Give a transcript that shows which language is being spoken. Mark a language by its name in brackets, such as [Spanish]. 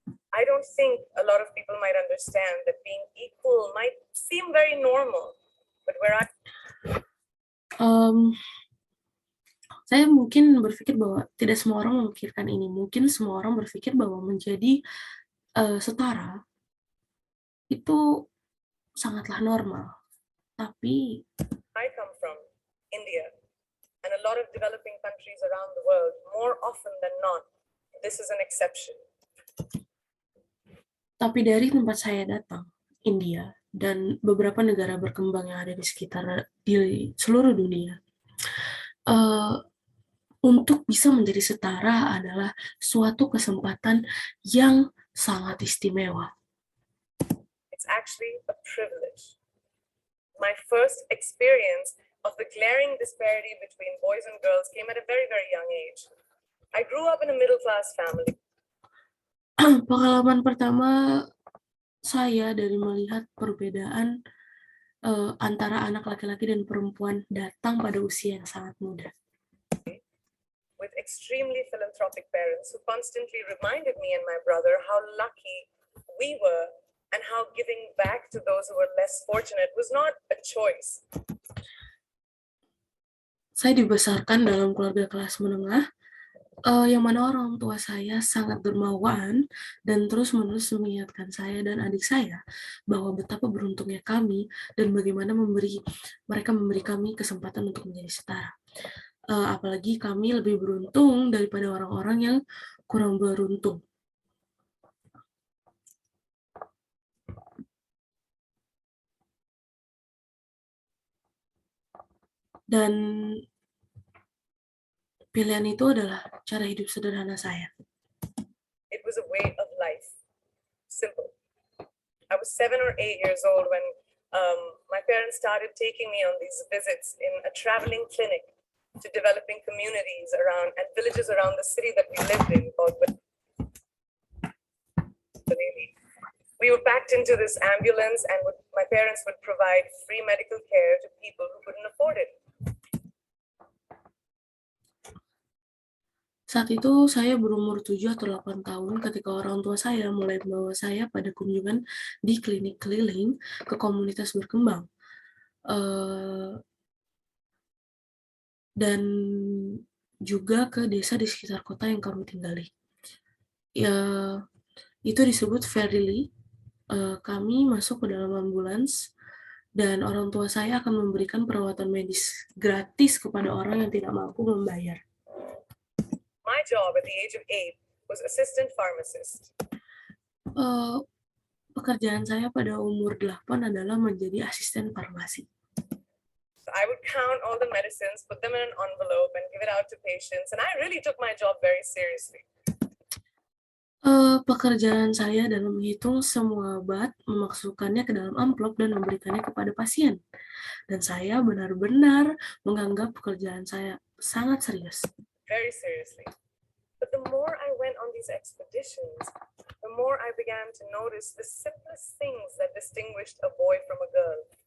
[English] I don't think a lot of people might understand that being equal might seem very normal, but [Indonesian] saya mungkin berpikir bahwa tidak semua orang memikirkan ini. Mungkin semua orang berpikir bahwa menjadi setara itu sangatlah normal. Tapi [English] I come from India and a lot of developing countries around the world, more often than not, this is an exception. [Indonesian] Tapi dari tempat saya datang, India, dan beberapa negara berkembang yang ada di sekitar di seluruh dunia, untuk bisa menjadi setara adalah suatu kesempatan yang sangat istimewa. [English] It's actually a privilege. My first experience of the glaring disparity between boys and girls came at a very, very young age. I grew up in a middle-class family. [Indonesian] Pengalaman pertama saya dari melihat perbedaan antara anak laki-laki dan perempuan datang pada usia yang sangat muda. [English] With extremely philanthropic parents who constantly reminded me and my brother how lucky we were and how giving back to those who were less fortunate was not a choice. [Indonesian] Saya dibesarkan dalam keluarga kelas menengah, yang mana orang tua saya sangat dermawan dan terus-menerus mengingatkan saya dan adik saya bahwa betapa beruntungnya kami dan bagaimana mereka memberi kami kesempatan untuk menjadi setara. Apalagi kami lebih beruntung daripada orang-orang yang kurang beruntung. Dan pilihan itu adalah cara hidup sederhana saya. [English] It was a way of life. Simple. I was 7 or 8 years old when my parents started taking me on these visits in a traveling clinic to developing communities around and villages around the city that we lived in called Bareilly. We were packed into this ambulance and my parents would provide free medical care to people who couldn't afford it. [Indonesian] Saat itu saya berumur 7 atau 8 tahun ketika orang tua saya mulai membawa saya pada kunjungan di klinik keliling ke komunitas berkembang. Dan juga ke desa di sekitar kota yang kami tinggali. Ya, itu disebut Bareilly. Kami masuk ke dalam ambulans dan orang tua saya akan memberikan perawatan medis gratis kepada orang yang tidak mampu membayar. [English] My job at the age of 8 was assistant pharmacist. [Indonesian] Pekerjaan saya pada umur 8 adalah menjadi asisten farmasi. [English] So I would count all the medicines, put them in an envelope and give it out to patients, and I really took my job very seriously. [Indonesian] Pekerjaan saya dalam menghitung semua obat, memasukkannya ke dalam amplop dan memberikannya kepada pasien. Dan saya benar-benar menganggap pekerjaan saya sangat serius. [English] Very seriously. But the more I went on these expeditions, the more I began to notice the simplest things that distinguished a boy from a girl.